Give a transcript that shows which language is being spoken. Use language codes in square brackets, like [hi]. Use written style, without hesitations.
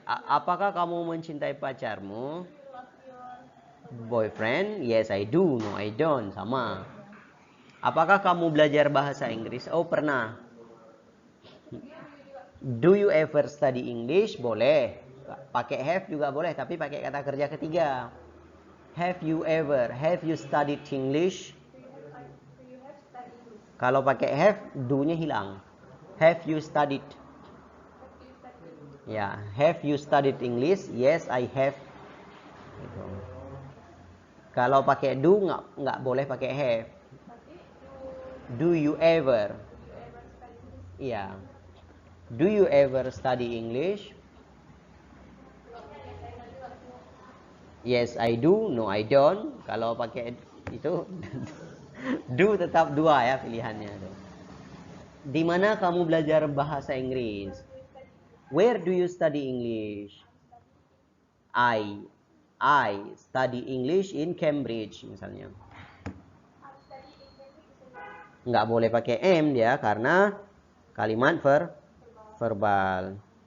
[id] Apakah kamu mencintai pacarmu? [en] Boyfriend? Yes, I do. No, I don't. [id] Sama. Apakah kamu belajar bahasa Inggris? Oh, pernah. [en] Do you ever study English? [id] Boleh. Pakai have juga boleh, tapi pakai kata kerja ketiga. [en] Have you ever? Have you studied English? [id] Kalau pakai have, do-nya hilang. [en] Have you studied? [id] Ya, [en] have you studied English? Yes, I have. [id] Gitu. Kalau pakai do nggak boleh pakai have. [en] Do you ever? [id] Iya. [en] Do you ever study English? Yes, I do. No, I don't. [id] Kalau pakai itu do tetap dua ya pilihannya. Di mana kamu belajar bahasa Inggris? [en] Where do you study English? I study English in Cambridge [id] misalnya. Nggak boleh pakai am dia karena kalimat verbal.